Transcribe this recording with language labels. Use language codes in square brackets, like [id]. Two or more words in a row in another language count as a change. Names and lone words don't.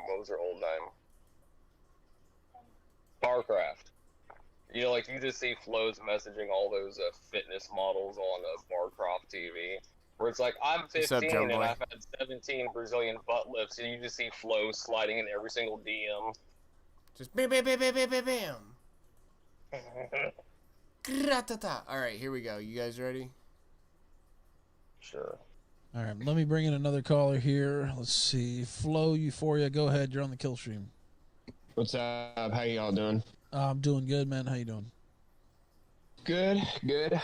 [en] What was their old name? Barcraft. Like you just see Flo's messaging all those fitness models on Barcraft TV, where it's like, I'm What's up, 15 Drum and Boy? I've had 17 Brazilian butt lifts, and you just see Flo sliding in every single DM. Just bam, bam, bam, bam, bam, bam, bam. Gratata. All right, here we go. You guys ready? Sure. All right, let me bring in another caller here. Let's see. Flo Euphoria, go ahead. You're on the kill stream. What's up? How y'all doing? I'm doing good, man. How you doing? Good, good.